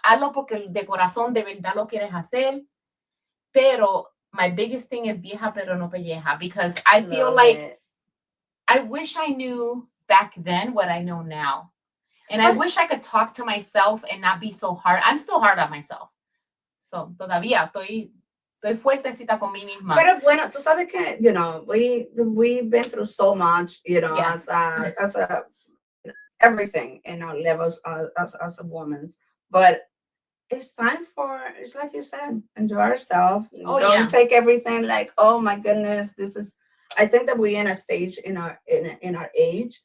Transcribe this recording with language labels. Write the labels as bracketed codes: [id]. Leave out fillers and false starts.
[es] Hazlo porque de corazón de verdad lo quieres hacer. [en] Pero my biggest thing is [es] vieja pero no pelleja, [en] because I feel like I wish I knew back then what I know now. And I wish I could talk to myself and not be so hard. I'm still hard on myself. [es] So, todavía estoy fuertecita con mí misma. Pero bueno, tú sabes que, [en] you know, we've been through so much, you know, Yes. as a everything in our levels as a woman. But it's time for, it's like you said, enjoy ourselves. Oh, Don't yeah. take everything like, oh my goodness, I think that we're in a stage in our age,